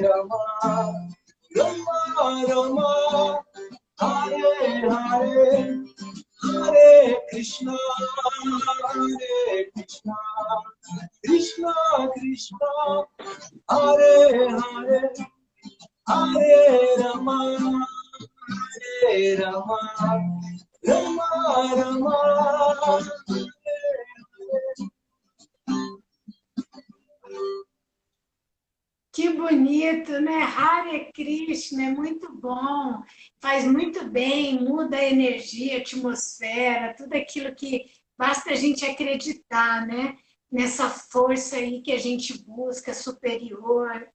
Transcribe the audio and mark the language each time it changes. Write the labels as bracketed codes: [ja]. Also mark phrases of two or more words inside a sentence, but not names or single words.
[pt] Rama, Rama Rama, Hare Hare, Hare Krishna, Hare Krishna, Krishna Krishna, Hare Hare, Hare Rama, Hare Rama, Rama Rama, Hare Hare. Que bonito, né? Hare Krishna, é muito bom, faz muito bem, muda a energia, a atmosfera, tudo aquilo que basta a gente acreditar, né? Nessa força aí que a gente busca, superior.